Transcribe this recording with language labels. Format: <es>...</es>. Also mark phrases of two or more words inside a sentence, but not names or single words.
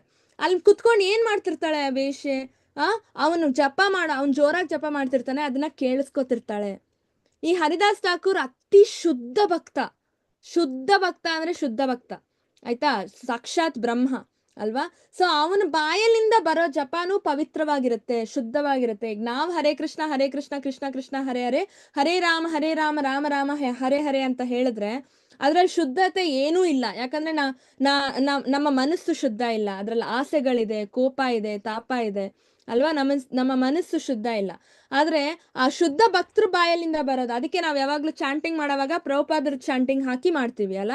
<kn>ಅಲ್ಲಿ ಕುತ್ಕೊಂಡು ಏನ್ ಮಾಡ್ತಿರ್ತಾಳೆ ಆ ವೇಶ್ಯೆ, ಅವನು ಅವ್ನು ಜೋರಾಗಿ ಜಪ ಮಾಡ್ತಿರ್ತಾನೆ, ಅದನ್ನ ಕೇಳಿಸ್ಕೊತಿರ್ತಾಳೆ. ಈ ಹರಿದಾಸ್ ಠಾಕೂರ್ ಅತಿ ಶುದ್ಧ ಭಕ್ತ ಅಂದ್ರೆ ಶುದ್ಧ ಭಕ್ತ. ಆಯ್ತಾ. ಸಾಕ್ಷಾತ್ ಬ್ರಹ್ಮ ಅಲ್ವಾ. ಸೊ ಅವನ ಬಾಯಲ್ಲಿಂದ ಬರೋ ಜಪಾನು ಪವಿತ್ರವಾಗಿರುತ್ತೆ, ಶುದ್ಧವಾಗಿರುತ್ತೆ. ಈಗ ನಾವು</kn> <sa>ಹರೇ ಕೃಷ್ಣ ಕೃಷ್ಣ ಕೃಷ್ಣ ಹರೇ ಹರೇ, ಹರೇ ರಾಮ ರಾಮ ರಾಮ ಹರೇ ಹರೇ</sa> <kn>ಅಂತ ಹೇಳಿದ್ರೆ ಅದ್ರಲ್ಲಿ ಶುದ್ಧತೆ ಏನೂ ಇಲ್ಲ. ಯಾಕಂದ್ರೆ ನಮ್ಮ ಮನಸ್ಸು ಶುದ್ಧ ಇಲ್ಲ, ಅದ್ರಲ್ಲಿ ಆಸೆಗಳಿದೆ, ಕೋಪ ಇದೆ, ತಾಪ ಇದೆ ಅಲ್ವಾ. ನಮ್ಮ ಮನಸ್ಸು ಶುದ್ಧ ಇಲ್ಲ. ಆದ್ರೆ ಆ ಶುದ್ಧ ಭಕ್ತೃ ಬಾಯಲ್ಲಿಂದ ಬರೋದು. ಅದಕ್ಕೆ ನಾವ್ ಯಾವಾಗ್ಲೂ ಚಾಂಟಿಂಗ್ ಮಾಡೋವಾಗ ಪ್ರಭುಪಾದರ ಚಾಂಟಿಂಗ್ ಹಾಕಿ ಮಾಡ್ತೀವಿ ಅಲ್ಲ.</kn>